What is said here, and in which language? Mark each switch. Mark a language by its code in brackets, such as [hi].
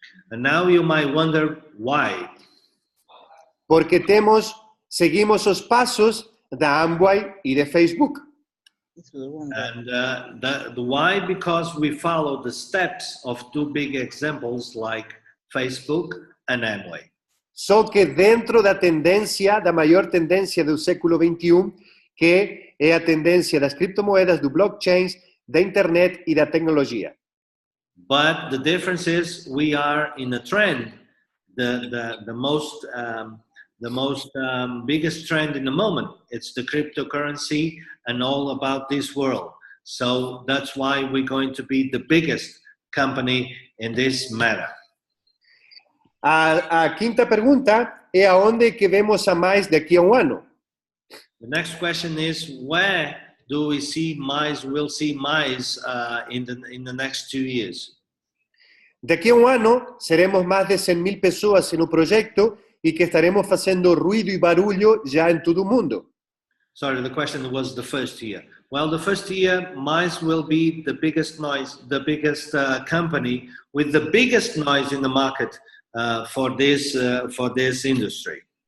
[en] And now you might wonder why. [pt] Porque seguimos os passos da Amway y de Facebook. [en] And the why, because we follow the steps of two big examples like Facebook and Amway. [pt] Só que dentro da maior tendência do século XXI, que é a tendência das criptomoedas, do blockchain, da internet e da tecnologia. [en] But the difference is we are in a trend, the most biggest trend in the moment. It's the cryptocurrency and all about this world. So that's why we're going to be the biggest company in this matter. [pt] A quinta pergunta é aonde que vemos a Mize daqui a ano? [en] The next question is where do we see Mize? We'll see Mize in the next 2 years. [pt] Daqui a ano seremos mais de 100.000 pessoas no projeto e que estaremos fazendo ruído e barulho já em todo o mundo. [en] Sorry, the question was the first year. Well, the first year, Mize will be the biggest company with the biggest noise in the market for this industry.